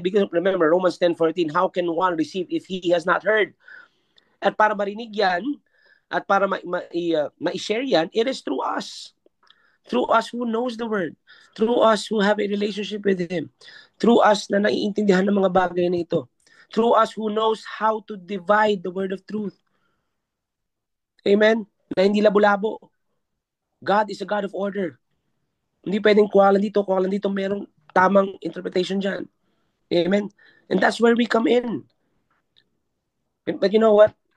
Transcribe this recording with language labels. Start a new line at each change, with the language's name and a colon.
English: Because remember, Romans 10:14, how can one receive if he has not heard?
Filipino: At para marinig yan, at para ma-share yan,
English: it is through us. Through us who knows the word. Through us who have a relationship with Him. Through us
Filipino: na naiintindihan ng mga bagay na ito.
English: Through us who knows how to divide the word of truth. Amen?
Filipino: Na hindi labo-labo.
English: God is a God of order.
Filipino: Hindi pwedeng kuha lang dito, merong tamang interpretation dyan. Amen?
English: And that's where we come in. But you know what?